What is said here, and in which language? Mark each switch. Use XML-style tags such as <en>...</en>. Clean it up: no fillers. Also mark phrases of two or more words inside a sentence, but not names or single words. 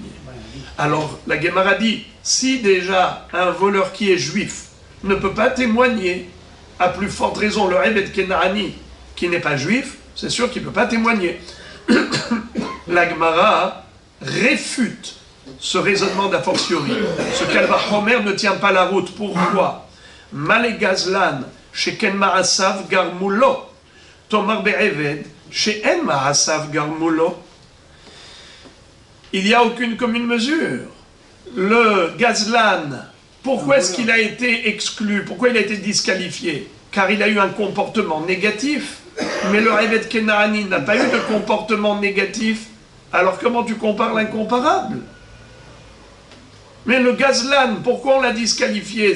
<fr>Alors, la Gemara dit, si déjà un voleur qui est juif ne peut pas témoigner, à plus forte raison le</fr> <he>עבד כנעני</he> <fr>qui n'est pas juif, c'est sûr qu'il ne peut pas témoigner. La Gemara réfute ce raisonnement d'</fr> <la>a fortiori.</la> <fr>Ce</fr> <he>קל וחומר</he> <fr>ne tient pas la route. Pourquoi?</fr> <he>מה לגזלן שכן מעשיו גרמו לו תאמר בעבד שאין מעשיו גרמו לו.</he> <fr>Il n'y a aucune commune mesure. Le Gazlan, pourquoi est-ce qu'il a été exclu? Pourquoi il a été disqualifié? Car il a eu un comportement négatif. Mais le</fr> <he>עבד כנעני</he> <fr>n'a pas eu de comportement négatif. Alors comment tu compares l'incomparable? Mais le Gazlan, pourquoi on l'a disqualifié?</fr>